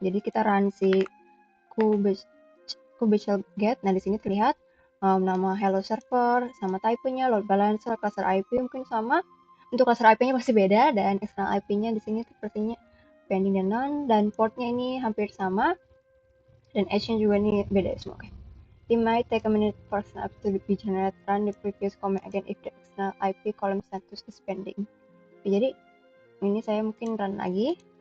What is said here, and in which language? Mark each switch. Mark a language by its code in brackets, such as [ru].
[id] Jadi kita run si kubectl get. Nah, di sini terlihat nama hello server sama type-nya, load balancer, cluster IP mungkin sama. Untuk cluster IP-nya pasti beda, dan external IP-nya di sini sepertinya pending dan none, dan portnya ini hampir sama, dan edge-nya juga ini beda semua. Oke. [en] It might take a minute for snap to be generated. Run the previous command again if the external IP column status is pending. [id] Oke, jadi ini saya mungkin run lagi.